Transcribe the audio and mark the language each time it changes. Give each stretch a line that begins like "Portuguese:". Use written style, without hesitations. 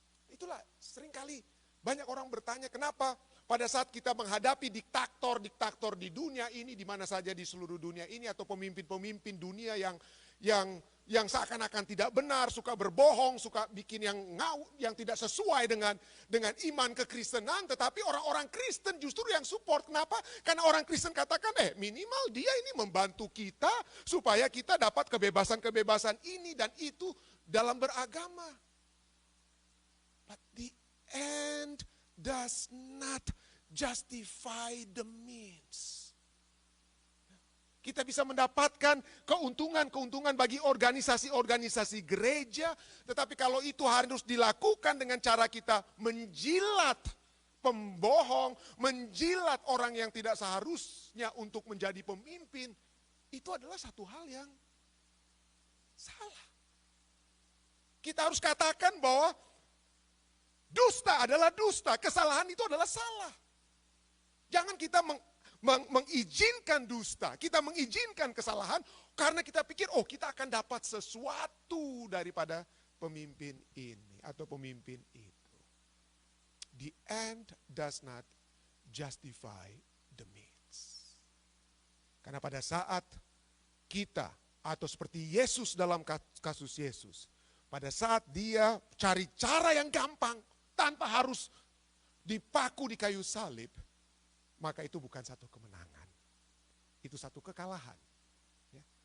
Indonesian: Itulah seringkali banyak orang bertanya kenapa pada saat kita menghadapi diktator-diktator di dunia ini, di mana saja di seluruh dunia ini, atau pemimpin-pemimpin dunia yang seakan-akan tidak benar, suka berbohong, suka bikin yang tidak sesuai dengan iman kekristenan, tetapi orang-orang Kristen justru yang support. Kenapa? Karena orang Kristen katakan, minimal dia ini membantu kita supaya kita dapat kebebasan-kebebasan ini dan itu dalam beragama.
English: But the end does not justify the means.
Indonesian: Kita bisa mendapatkan keuntungan bagi organisasi-organisasi gereja, tetapi kalau itu harus dilakukan dengan cara kita menjilat pembohong, menjilat orang yang tidak seharusnya untuk menjadi pemimpin, itu adalah satu hal yang salah. Kita harus katakan bahwa dusta adalah dusta, kesalahan itu adalah salah. Jangan kita mengizinkan dusta, kita mengizinkan kesalahan karena kita pikir kita akan dapat sesuatu daripada pemimpin ini atau pemimpin itu.
English: The end does not justify the means.
Indonesian: Karena pada saat kita atau seperti Yesus dalam kasus Yesus, pada saat dia cari cara yang gampang tanpa harus dipaku di kayu salib, maka itu bukan satu kemenangan. Itu satu kekalahan. Ya.